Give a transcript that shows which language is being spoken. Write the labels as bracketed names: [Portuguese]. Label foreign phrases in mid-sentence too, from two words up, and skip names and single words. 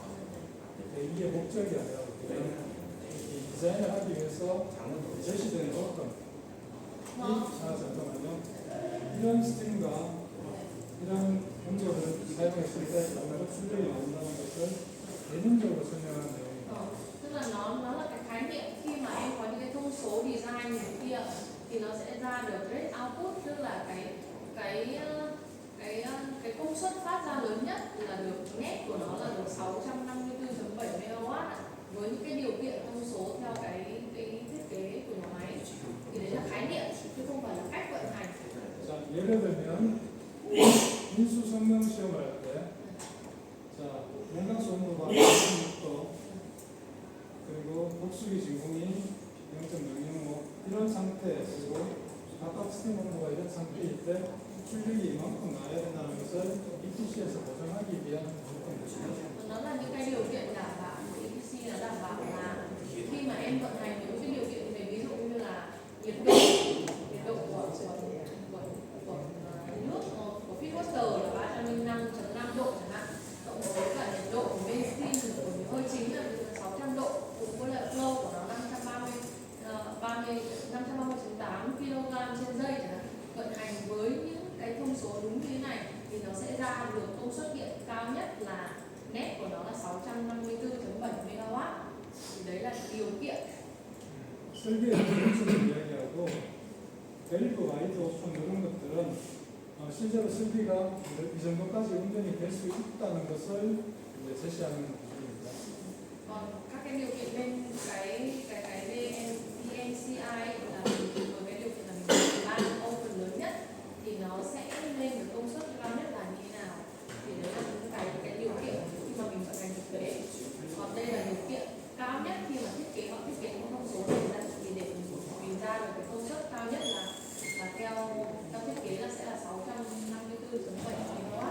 [Korean] 이게 목적이 아니라 이 디자인을 하기 위해서 제시된 조건. 잠깐만요. 이런 스팀과 이런 용도를 사용했을 때 어느 출력이 나온다는 것을 개념적으로 설명하는 내용입니다. [Vietnamese] Tức là nó là cái khái niệm khi mà em có những cái thông số design như thế kia thì nó sẽ ra được [English] rate output, [Vietnamese] tức là cái công suất phát ra lớn nhất là được net của nó là được 654,7 MW với những cái điều kiện thông số theo cái thiết kế của nhà máy, thì đấy là khái niệm chứ không phải là cách vận hành. [Korean] 자, 예를 들면 인수 성능 시험을 할 때, 자, 용광수 온도가 0.6도, 그리고 복수기 진공이 0.005 이런 상태, 그리고 각각 스팀 온도가 이런 상태일 때 출력이 이만큼 나야 된다는 것을 ETC에서 보장하기 위한 조건입니다. [Vietnamese] Nó là những cái điều kiện đảm bảo, EPC là đảm bảo là khi mà em vận hành những cái điều kiện về ví dụ như là nhiệt độ của nước của Pitwater là 305,5 độ chẳng hạn, cộng với cả nhiệt độ của benzene của hơi chính là 600 độ, cùng với lại flow của nó 530,8 kg trên giây chẳng hạn, vận hành với những cái thông số đúng như thế này thì nó sẽ ra được công suất điện cao nhất là net của nó là 654,7 MW. Thì đấy là điều kiện. [Korean] 설계의 기준을 이야기하고 밸브 와이드 오픈 이런 것들은 실제로 설비가 이 정도까지 운전이 될 수 있다는 것을 이제 제시하는 부분입니다. [Vietnamese] Còn các cái điều kiện bên cái DMCI là với cái điều kiện là mình ban open lớn nhất thì nó sẽ lên được công suất cao nhất là như thế nào, thì đấy là những cái điều kiện khi mà mình vận hành thực tế. Còn đây là điều kiện cao nhất khi mà thiết kế, họ thiết kế những thông số này ra thì để mình ra được cái công suất cao nhất là theo thiết kế là sẽ là 654,7 MW.